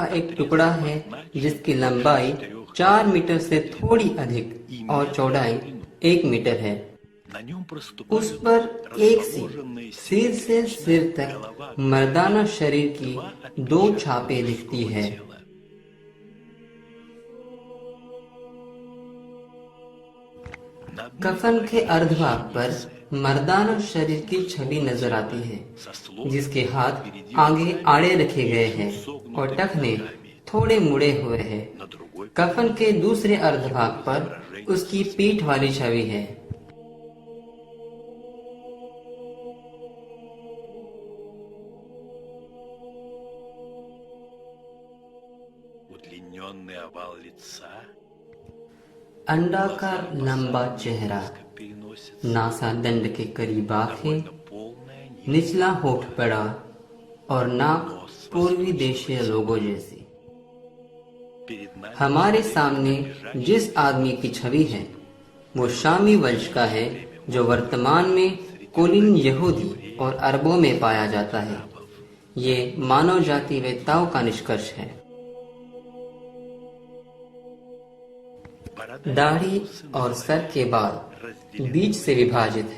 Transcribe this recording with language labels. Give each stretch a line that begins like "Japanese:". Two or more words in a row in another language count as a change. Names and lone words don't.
Hindi: एक टुकड़ा है जिसकी लंबाई 4 मीटर से थोड़ी अधिक और चौड़ाई 1 मीटर है।
Russian: на нем проступают
Hindi: उस पर एक सी सिर से सिर तक मर्दाना शरीर की 2 छापें दिखती है। कफन के अर्धभाग पर मर्दाना शरीर की छवि नजर आती है, जिसके हाथ आगे आड़े रखे गए हैं और टखने थोड़े मुड़े हुए हैं। कफन के दूसरे अर्धभाग पर उसकी पीठ वाली छवि है।
Russian: удлиненный овал лица,
Hindi: अंडाकार लंबा चेहरा,
Russian: переносится
Hindi: नासा दंड के करीब आंखें,
Russian: полная
Hindi: निचला होठ बड़ा और नाक पूर्वी देशीय लोगों जैसी।
Russian: перед нами
Hindi: हमारे सामने जिस आदमी की छवि है वो शामी वंश का है, जो वर्तमान में कुलीन यहूदी और अरबों में पाया जाता है। ये मानव जाति वेत्ताओं का निष्कर्ष है। दाढ़ी और सर के बाल बीच से विभाजित है।